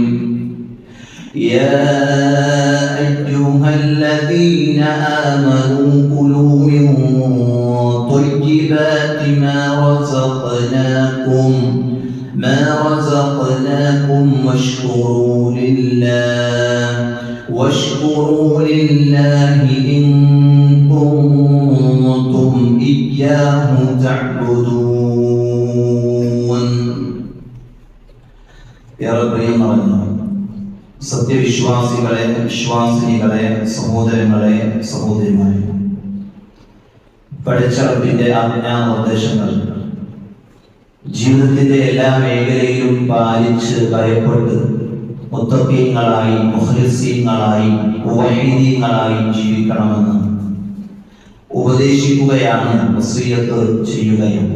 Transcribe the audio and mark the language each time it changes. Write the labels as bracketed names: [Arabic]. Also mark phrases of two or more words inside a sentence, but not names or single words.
[Arabic] يا أيها الذين آمنوا كلوا من طيبات ما رزقناكم واشكروا لله إن كنتم إياه تعبدون. [Malayalam] സത്യവിശ്വാസികളെ, വിശ്വാസിനികളെ, സഹോദരങ്ങളെ, സഹോദരിമാരെ, പഠിച്ച റബ്ബിന്റെ ആജ്ഞാനിർദ്ദേശങ്ങൾ ജീവിതത്തിന്റെ എല്ലാ മേഖലയിലും പാലിച്ച് ഭയപ്പെട്ട് മുത്തഖീങ്ങളായി, മുഖ്ലിസീങ്ങളായി, മുവഹ്ഹിദീങ്ങളായി ജീവിക്കണമെന്ന് ഉപദേശിക്കുകയാണ്, വസിയ്യത്ത് ചെയ്യുകയാണ്.